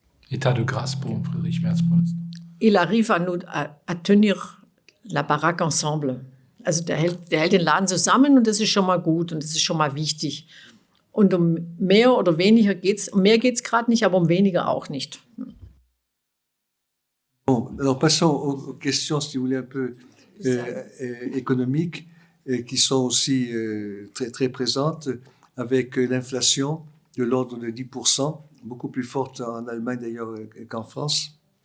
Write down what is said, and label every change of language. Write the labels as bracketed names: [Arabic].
[French] État de grâce pour Friedrich Merz pour l'instant. Il arrive à tenir la baraque ensemble. [German] Also der hält den Laden zusammen und das ist schon mal gut und das ist schon mal wichtig. Und um mehr oder weniger geht's. Um mehr geht's gerade nicht, aber um weniger auch nicht. [French] Bon, alors passons aux questions, si vous voulez, un peu économiques, qui sont aussi très, très présentes, avec l'inflation de l'ordre de 10%, beaucoup plus forte en Allemagne d'ailleurs qu'en France.